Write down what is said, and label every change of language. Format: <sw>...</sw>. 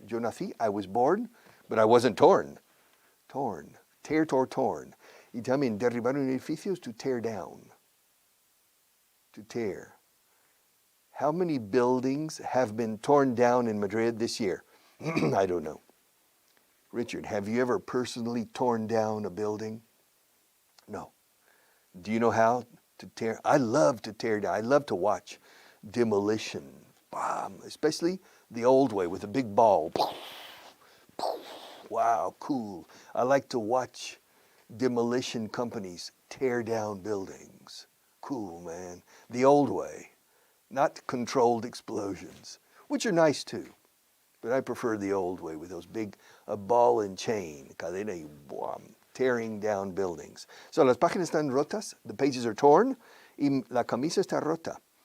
<es>Yo nací,</es> <en>I was born, but I wasn't torn. Torn. Tear, torn.</en> <es>Y también derribar un edificio</es> <en>is to tear down. to tear. How many buildings have been torn down in Madrid this year? I don't know. Richard, have you ever personally torn down a building? No. Do you know how to tear? I love to tear down. I love to watch demolition. Especially the old way with a big ball. Wow, cool. I like to watch demolition companies tear down buildings. Cool, man. The old way, not controlled explosions, which are nice too. But I prefer the old way with those big ball and chain,</en> <es>cadena y</es> <en>tearing down buildings.</en> <es>So las páginas están rotas,</es> <en>the pages are torn,</en> <es>y la camisa está rota.</es>